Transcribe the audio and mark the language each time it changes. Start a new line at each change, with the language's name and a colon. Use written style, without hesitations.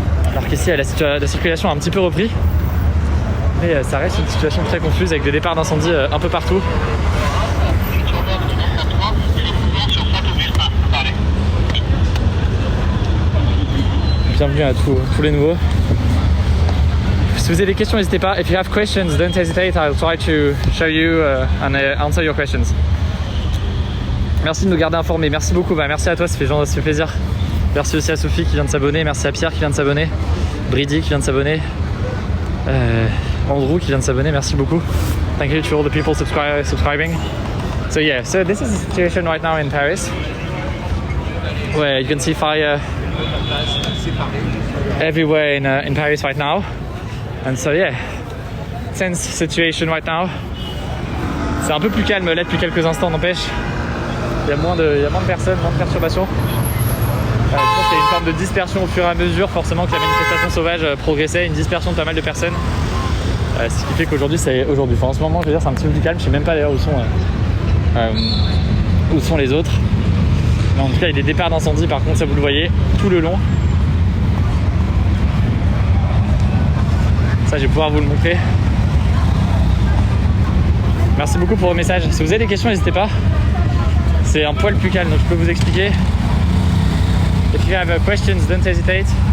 French: Alors qu'ici, la circulation a un petit peu repris. Mais ça reste une situation très confuse avec des départs d'incendie un peu partout. Bienvenue à tous les nouveaux. Si vous avez des questions, n'hésitez pas.
English: If you have questions, don't hesitate. I'll try to show you and answer your questions.
French: Merci de nous garder informés. Merci beaucoup. Merci à toi, ça fait plaisir. Merci aussi à Sophie qui vient de s'abonner. Merci à Pierre qui vient de s'abonner. Brady qui vient de s'abonner. Andrew qui vient de s'abonner. Merci beaucoup.
English: Thank you to all the people subscribing. So yeah, so this is the situation right now in Paris, where you can see fire everywhere in Paris right now. And so yeah, tense situation right now.
French: C'est un peu plus calme là depuis quelques instants, n'empêche. Il y a moins de personnes, moins de perturbations. Je pense qu'il y a une forme de dispersion au fur et à mesure, forcément que la manifestation sauvage progressait, une dispersion de pas mal de personnes. Ce qui fait qu'aujourd'hui, enfin, en ce moment, je veux dire, c'est un petit peu plus calme. Je sais même pas d'ailleurs où sont les autres. Mais en tout cas, il y a des départs d'incendie, par contre, ça vous le voyez, tout le long. Ça, je vais pouvoir vous le montrer. Merci beaucoup pour vos messages. Si vous avez des questions, n'hésitez pas. C'est un poil plus calme, donc je peux vous expliquer.
English: If you have questions, don't hesitate.